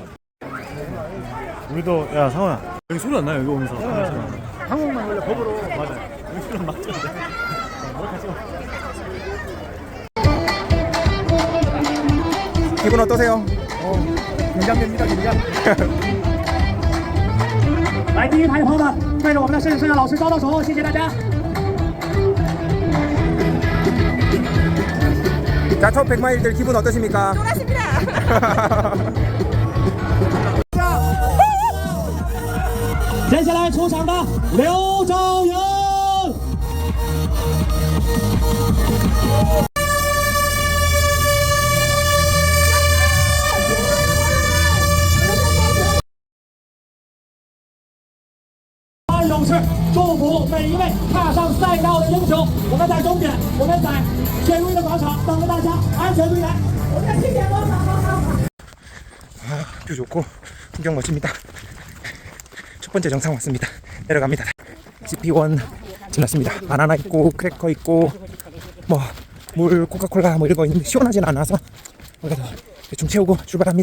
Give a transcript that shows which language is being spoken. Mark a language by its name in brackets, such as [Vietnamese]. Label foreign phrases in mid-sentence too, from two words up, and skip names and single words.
[Korean] 우리도 야 상원아 여기 소리 안 나요 여기 오면서. 한국만 원래 법으로 맞아. 여기 소리 막 들리는데. 기분 어떠세요? 긴장됩니다, 긴장. [Chinese] 来，第一排的朋友们，对着我们的摄影摄像老师招招手，谢谢大家。 [Korean] 자, 첫 100마일들 기분 어떠십니까? [Chinese] 接下来出场的刘兆阳。勇士，祝福每一位踏上赛道的英雄。我们在终点，我们在铁路的广场等着大家安全归来。我们在庆典广场。 [Korean] 뷰 좋고 풍경 멋집니다. 첫 번째 정상 왔습니다. 내려갑니다. CP1 지났습니다. 바나나 있고 크래커 있고 뭐 물 코카콜라 뭐 이런 거 있는데 시원하진 않아서 그래도 대충 채우고 출발합니다.